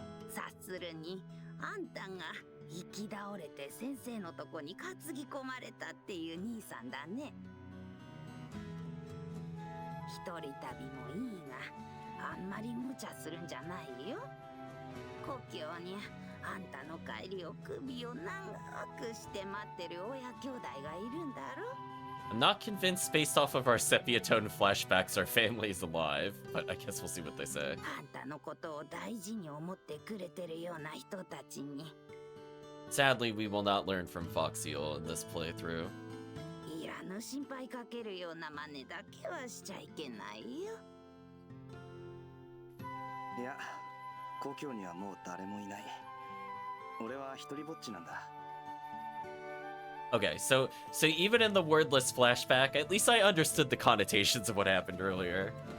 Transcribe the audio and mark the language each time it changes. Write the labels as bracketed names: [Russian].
[Japanese] さするにあんたが行き倒れて先生のとこに担ぎ込まれたっていう兄さんだね。一人旅もいいが、あんまり無茶するんじゃないよ。故郷にあんたの帰りを首を長くして待ってる親兄弟がいるんだろ。 [English] I'm not convinced based off of our sepia tone flashbacks our family is alive, but I guess we'll see what they say. [Japanese] あんたのことを大事に思ってくれてるような人たちに。 [English] Sadly, we will not learn from Foxeel in this playthrough. [Japanese] いらぬ心配かけるような真似だけはしちゃいけないよ。いや、故郷にはもう誰もいない。俺は一人ぼっちなんだ。 [English] Okay, so even in the wordless flashback, at least I understood the connotations of what happened earlier.